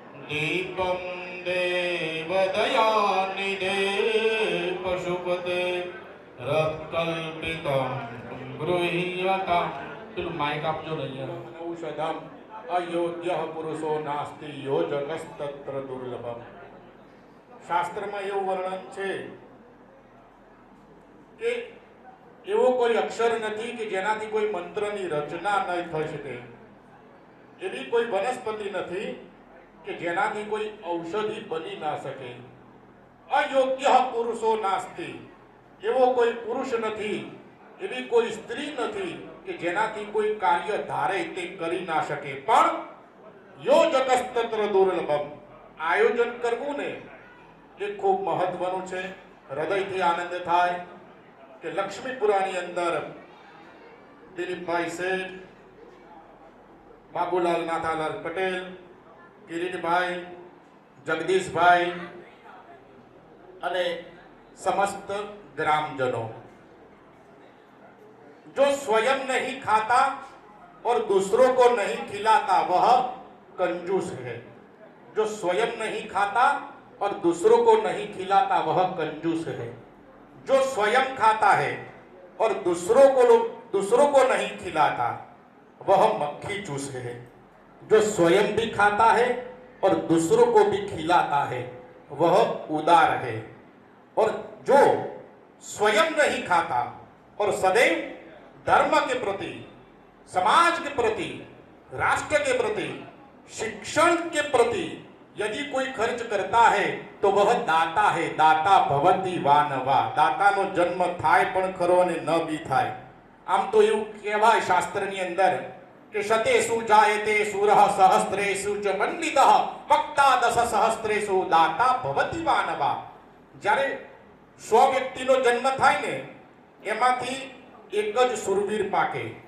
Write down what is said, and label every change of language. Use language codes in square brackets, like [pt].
[sa] दीपं देवदयानिधे पशुपते रत्कल्पितं गृह्यतां [gu] પેલું માઇક આપજો ને અહીંયા [sa] ઔષધમ અયોગ્ય પુરુષો નાસ્તિ યોજકસ્તત્ર દુર્લભમ. [gu] શાસ્ત્રમાં એવું વર્ણન છે કે એવો કોઈ અક્ષર નથી કે જેનાથી કોઈ મંત્રની રચના ન થઈ શકે, એવી કોઈ વનસ્પતિ નથી કે જેનાથી કોઈ ઔષધિ બની ના શકે. [sa] અયોગ્ય પુરુષો નાસ્તિ, [gu] એવો કોઈ પુરુષ નથી, એવી કોઈ સ્ત્રી નથી કે જેનાથી કોઈ કાર્ય ધારે તે કરી ના શકે. પણ [sa] યોજકસ્તત્ર દુર્લભમ, [gu] આયોજન કરવું ને એ ખૂબ મહત્વનું છે. હૃદયથી આનંદ થાય કે લક્ષ્મીપુરાની અંદર દિલીપભાઈ શેઠ, બાબુલાલ નાથાલાલ પટેલ, કિરીટભાઈ, જગદીશભાઈ અને [hi] समस्त ग्रामजनों, जो स्वयं नहीं खाता और दूसरों को नहीं खिलाता वह कंजूस है. जो स्वयं नहीं खाता और दूसरों को नहीं खिलाता वह कंजूस है. जो स्वयं खाता है और दूसरों को नहीं खिलाता वह मक्खी चूस है. जो स्वयं भी खाता है और दूसरों को भी खिलाता है वह उदार है. और जो स्वयं नहीं खाता और सदैव धर्म के प्रति, समाज के प्रति, राष्ट्र के प्रति, शिक्षण के प्रति यदि कोई खर्च करता है तो वह दाता है. [sa] दाता भवति वानवा, [gu] दातानो जन्म थाय पण खरो અને ન બી થાય. આમ તો એવું કહેવાય શાસ્ત્રની અંદર કે [sa] શતેષુ જાયતે સૂરઃ સહસ્ત્રેષુ ચ પંડિતઃ વક્તા દશ સહસ્ત્રેષુ દાતા ભવતિ વાનવા. [gu] જ્યારે 100 વ્યક્તિનો જન્મ થાય ને એમાંથી એક જ સુરવીર પાકે.